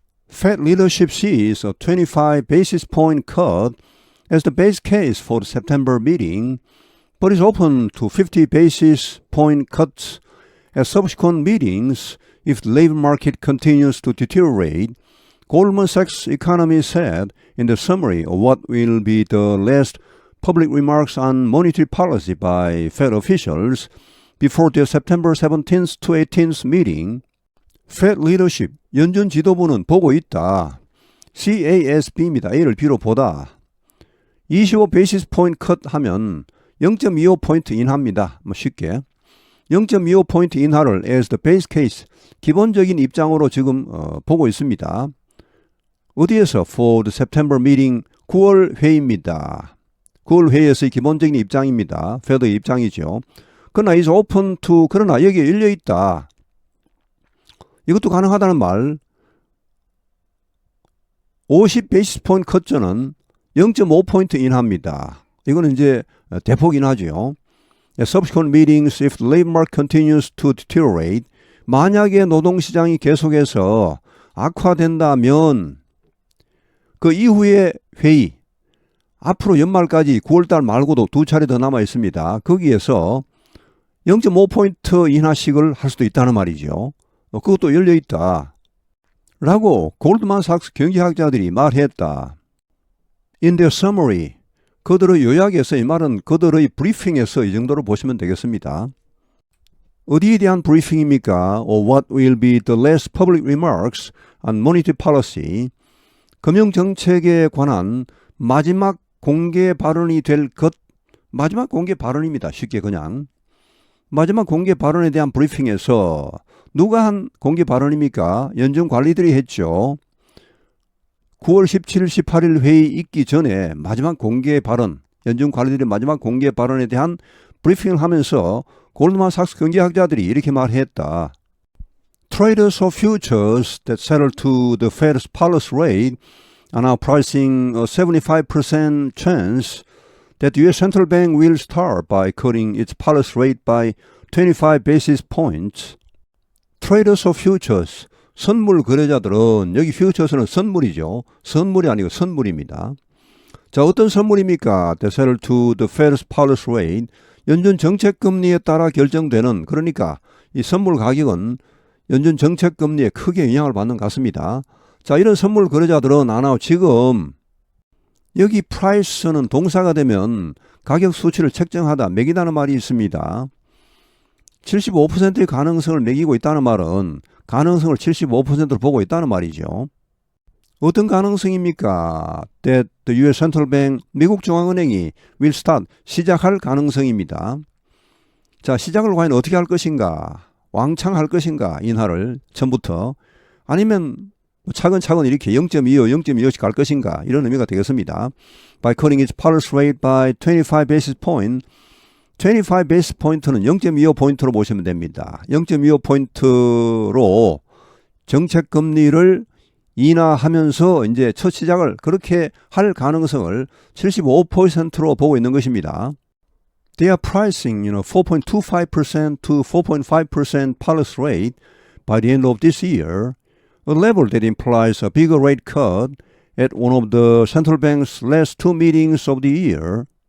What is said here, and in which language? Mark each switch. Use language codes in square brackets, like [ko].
[en] Fed leadership sees a 25 basis point cut as the base case for the September meeting, but is open to 50 basis point cuts at subsequent meetings if the labor market continues to deteriorate. Goldman Sachs economists said in the summary of what will be the last public remarks on monetary policy by Fed officials before their September 17th to 18th meeting. [ko] Fed leadership, 연준 지도부는 보고 있다. CASB입니다. A를 B로 보다. [en] 25 basis point cut [ko] 하면 0.25포인트 인하입니다. 쉽게. 0.25포인트 인하를 [en] as the base case, [ko] 기본적인 입장으로 지금 보고 있습니다. 어디에서? [en] For the September meeting, [ko] 9월 회의입니다. 9월 회의에서의 기본적인 입장입니다. 페드의 입장이죠. 그러나 [en] is open to, [ko] 그러나 여기에 열려있다. 이것도 가능하다는 말. 50 베이스 포인트 컷전은 0.5포인트 인하입니다. 이거는 이제 대폭 인하죠. [en] Subsequent meetings if the labor market continues to deteriorate. [ko] 만약에 노동시장이 계속해서 악화된다면 그 이후의 회의, 앞으로 연말까지 9월달 말고도 2차례 더 남아 있습니다. 거기에서 0.5포인트 인하식을 할 수도 있다는 말이죠. 그것도 열려있다. 라고 골드만삭스 경제학자들이 말했다. [en] In their summary, [ko] 그들의 요약에서, 이 말은 그들의 브리핑에서 이 정도로 보시면 되겠습니다. 어디에 대한 브리핑입니까? [en] Or what will be the last public remarks on monetary policy? [ko] 금융정책에 관한 마지막 공개 발언이 될 것, 마지막 공개 발언입니다. 쉽게 그냥. 마지막 공개 발언에 대한 브리핑에서 누가 한 공개 발언입니까? 연준 관리들이 했죠. 9월 17일, 18일 회의 있기 전에 마지막 공개 발언, 연준 관리들의 마지막 공개 발언에 대한 브리핑을 하면서 골드만삭스 경제학자들이 이렇게 말했다. [en] Traders of futures that settle to the Fed's policy rate are now pricing a 75% chance that the U.S. Central Bank will start by cutting its policy rate by 25 basis points. Traders of futures, [ko] 선물 거래자들은, 여기 futures는 선물이죠. 선물이 아니고 선물입니다. 자, 어떤 선물입니까? [en] That settle to the Fed's policy rate. [ko] 연준 정책금리에 따라 결정되는, 그러니까 이 선물 가격은 연준 정책금리에 크게 영향을 받는 것 같습니다. 자, 이런 선물 거래자들은 아나 지금 여기 price는 동사가 되면 가격 수치를 책정하다, 매기다는 말이 있습니다. 75%의 가능성을 매기고 있다는 말은 가능성을 75%로 보고 있다는 말이죠. 어떤 가능성입니까? [en] That the U.S. [ko] Central Bank, 미국 중앙은행이 [en] will start, [ko] 시작할 가능성입니다. 자, 시작을 과연 어떻게 할 것인가? 왕창 할 것인가? 인하를 처음부터. 아니면 차근차근 이렇게 0.25, 0.25씩 갈 것인가? 이런 의미가 되겠습니다. [en] By cutting its policy rate by 25 basis point. [ko] 25 베이스 포인트는 0.25포인트로 보시면 됩니다. 0.25포인트로 정책 금리를 인하하면서 이제 첫 시작을 그렇게 할 가능성을 75%로 보고 있는 것입니다. [en] They are pricing, 4.25% to 4.5% policy rate by the end of this year, a level that implies a bigger rate cut at one of the central bank's last two meetings of the year.